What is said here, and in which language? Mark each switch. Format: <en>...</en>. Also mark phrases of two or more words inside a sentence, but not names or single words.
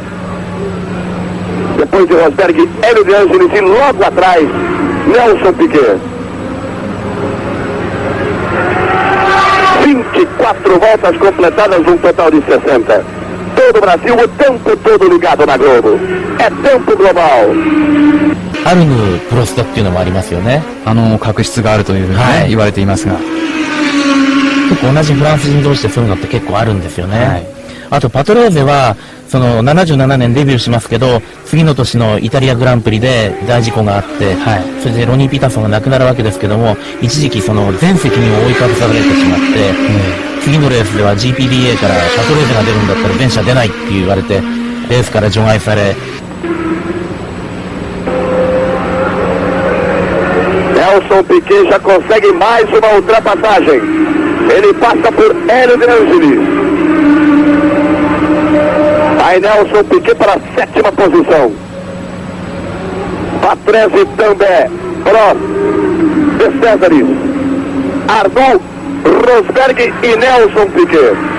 <pt>Depois de Rosberg, Hélio de Ângeles e logo atrás, Nelson Piquet. 24 voltas completadas, um total de 60. Todo o Brasil, o tempo todo ligado na Globo. É tempo global.</pt> <ja>あるプロストっていうのもありますよね。確執があるというふうにね、はい言われていますが。結構同じフランス人同士でそういうのって結構あるんですよね。はい。あとパトレーゼは、その77年デビューしますけど、次の年のイタリアグランプリで大事故があって、はい。それでロニー・ピーターソンが亡くなるわけですけども、一時期その全責任を追いかぶされてしまって、次のレースでは GPDA からパトレーゼが出るんだったら全車出ないって言われて、レースから除外され、</ja> <pt>Nelson Piquet já consegue mais uma ultrapassagem. Ele passa por Hélio de Angelis. Aí Nelson Piquet para a 7ª posição. Patrese também. Prost, De Cesaris, Arnoux, Rosberg e Nelson Piquet.</pt>